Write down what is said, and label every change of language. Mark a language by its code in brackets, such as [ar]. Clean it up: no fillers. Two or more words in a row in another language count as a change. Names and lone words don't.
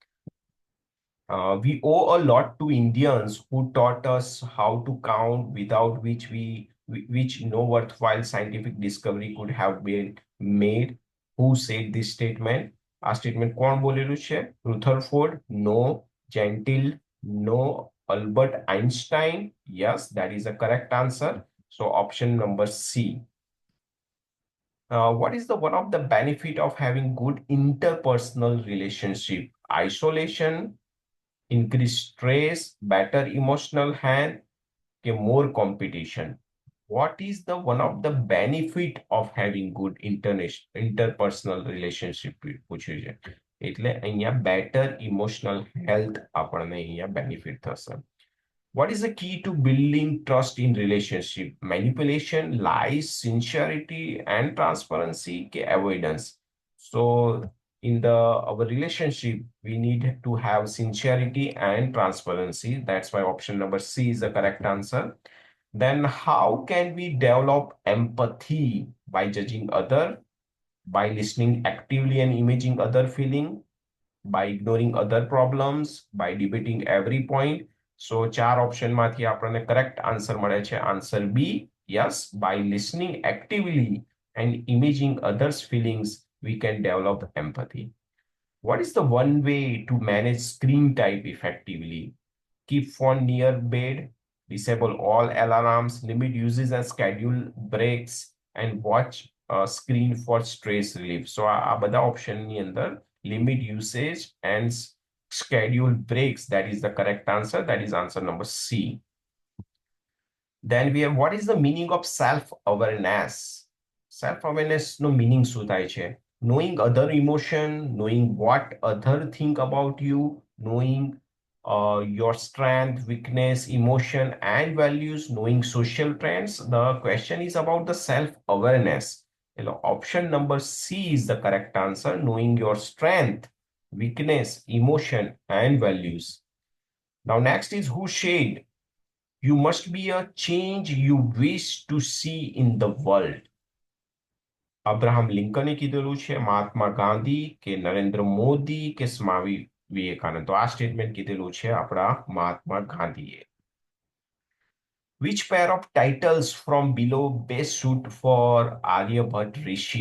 [en] We owe a lot to Indians who taught us how to count, without which no worthwhile scientific discovery could have been made. Who said this statement? [gu] આ સ્ટેટમેન્ટ કોણ બોલેલું છે? રુથરફોર્ડ, નો. જેન્ટિલ, નો. અલ્બર્ટ આઇન્સ્ટાઇન. [en] Yes, that is the correct answer. So option number C. What is the one of the benefit of having good interpersonal relationship? Isolation, increased stress, better emotional health, કે more competition? What is the one of the benefit of having good interpersonal relationship [gu] પૂછ્યું છે. એટલે અહીંયા [en] better emotional health [gu] આપણને અહીંયા benefit થશે. [en] What is the key to building trust in relationship? Manipulation, lies, sincerity, and transparency, ke avoidance? So in our relationship, we need to have sincerity and transparency. That's why option number C is the correct answer. Then how can we develop empathy? By judging other, by listening actively and imaging other feeling, by ignoring other problems, by debating every point. [gu] So ચાર ઓપ્શન માંથી આપણને [en] correct answer [gu] મળે છે [en] answer B. [gu] યસ, [en] by listening actively and imaging others feelings we can develop empathy. What is the one way to manage screen time effectively? Keep phone near bed, disable all alarms, limit uses and schedule breaks, and watch screen for stress relief. So [gu] આ બધા ઓપ્શનની અંદર [en] limit usage and schedule breaks, that is the correct answer. That is answer number C. Then we have, what is the meaning of self-awareness? [gu] Self-awareness no meaning શું થાય છે? [en] Knowing other emotion, knowing what other think about you, knowing your strength, weakness, emotion, and values, knowing social trends. The question is about the self-awareness. Option number C is the correct answer. Knowing your strength, weakness, emotion, and values. Now, next is who said, you must be a change you wish to see in the world? [gu] અબ્રાહમ લિંકને કીધેલું છે, મહાત્મા ગાંધી, કે નરેન્દ્ર મોદી, કે સ્વામી વિવેકાનંદ? તો આ સ્ટેટમેન્ટ કીધેલું છે આપણા મહાત્મા ગાંધીએ. [en] Which pair of titles from below best suit for Aryabhat Rishi?